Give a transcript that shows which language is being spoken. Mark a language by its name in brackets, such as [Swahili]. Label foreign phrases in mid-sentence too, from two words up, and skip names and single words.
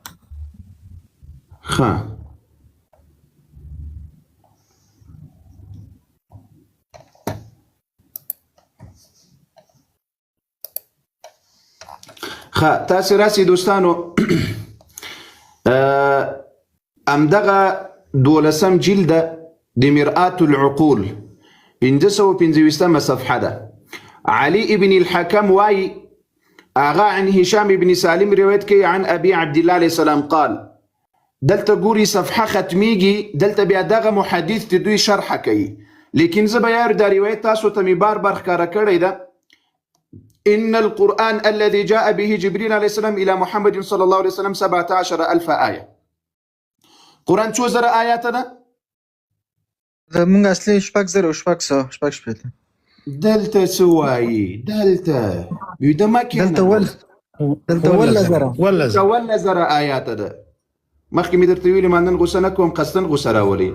[Pashto] ښه تاسې راسئ دوستانو. همدغه 12 جلده د مرآة العقول 525 صفحه ده. علي ابن الحكم واي آغا عن هشام بن سالم روایت کوي عن ابي عبد الله [Arabic] عليه السلام قال. [Pashto] دلته ګوري صفحه ختمیږي. دلته بیا دغه محدث ته دوی شرح کوي. لیکن زه به یار دا روایت تاسو ته مې بار بار ښکاره کړی ده. [Arabic] إن القرآن الذي جاء به جبريل عليه السلام إلى محمد صلى الله عليه وسلم 17,000 آية. [Pashto] قرآن څو زره آیات ده؟ زمونږ اصلي 6,000 دلته څه وایي؟ دلته ویده مه کښېنه. دلته 1000 آیات ده. مخکې مې درته ویلي ما نن غوسه نه کوم قصدن غوسه راولي.